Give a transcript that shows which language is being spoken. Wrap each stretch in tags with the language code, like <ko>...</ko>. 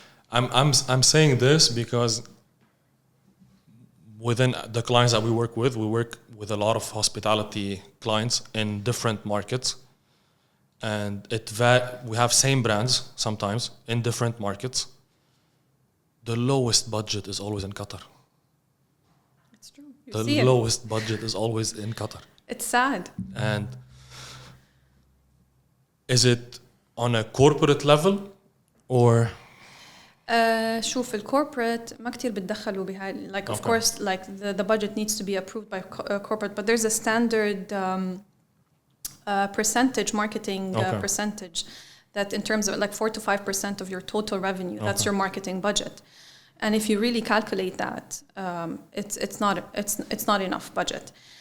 <en>I'm saying this because within the clients that we work with a lot of hospitality clients in different markets, and we have same brands sometimes in different markets. The lowest budget is always in Qatar. It's true. The lowest budget is always in Qatar. It's sad. And is it on a corporate level or?</en> <ar>شوف الcorporate ما كتير بتدخلوا بهاي.</ar> <en>Like of course, like the budget needs to be approved by corporate, but there's a standard percentage marketing percentage that in terms of like 4 to 5% of your total revenue, that's your marketing budget. And if you really calculate that, it's not enough budget.</en>